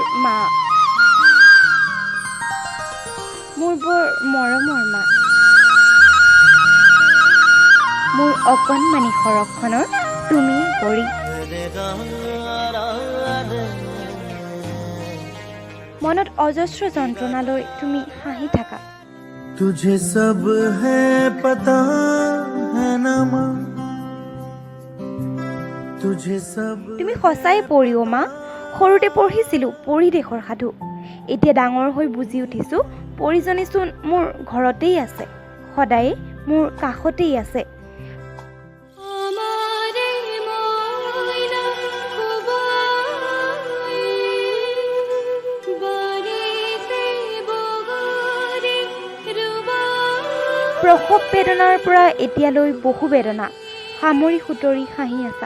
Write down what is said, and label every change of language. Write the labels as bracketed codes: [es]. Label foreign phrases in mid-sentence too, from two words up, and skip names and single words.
[as] মা, মোৰ বৰ মৰমৰ মা, মোৰ অকণমানি সৰহখনৰ তুমি পৰি। মনত অজস্ৰ যন্ত্ৰণা লৈ তুমি হাঁহি থাকা। [hi] तुझे सब है पता है ना माँ, तुझे सब। [as] তুমি সঁচাই পৰি অ' মা। সৰুতে পঢ়িছিলোঁ পৰিদেশৰ সাধু। এতিয়া ডাঙৰ হৈ বুজি উঠিছোঁ পৰিজনীচোন মোৰ ঘৰতেই আছে, সদায়ে মোৰ কাষতেই আছে। প্ৰসৱ বেদনাৰ পৰা এতিয়ালৈ বহু বেদনা সামৰি সুতৰি হাঁহি আছা।